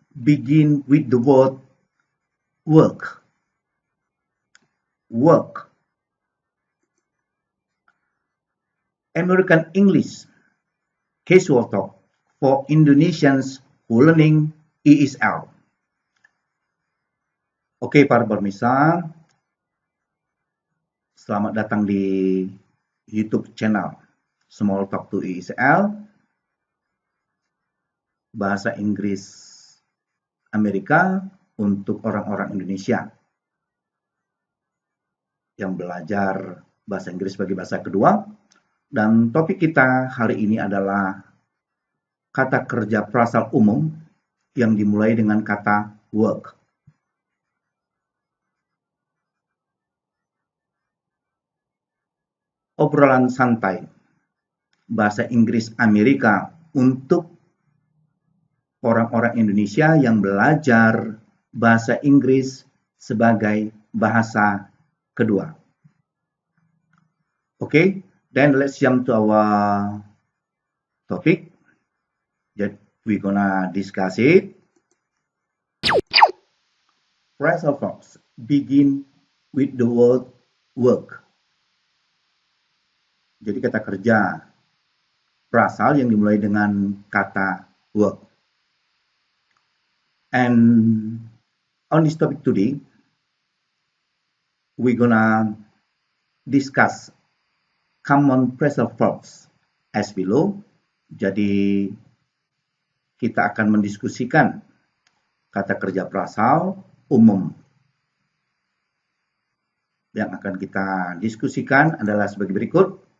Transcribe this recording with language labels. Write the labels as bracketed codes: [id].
[en] Begin with the word work. Work. American English casual talk for Indonesians who learning ESL. [id] Oke, para pemirsa, selamat datang di YouTube channel Small Talk to ESL, bahasa Inggris Amerika untuk orang-orang Indonesia yang belajar bahasa Inggris sebagai bahasa kedua. Dan topik kita hari ini adalah kata kerja frasal umum yang dimulai dengan kata work. Obrolan santai bahasa Inggris Amerika untuk orang-orang Indonesia yang belajar bahasa Inggris sebagai bahasa kedua. [en] Okay, then let's jump to our topic that we're gonna discuss it. Phrasal verbs begin with the word work. [id] Jadi kata kerja frasal yang dimulai dengan kata work. [en] And on this topic today, we're gonna discuss common phrasal verbs as below. [id] Jadi kita akan mendiskusikan kata kerja frasal umum. Yang akan kita diskusikan adalah sebagai berikut.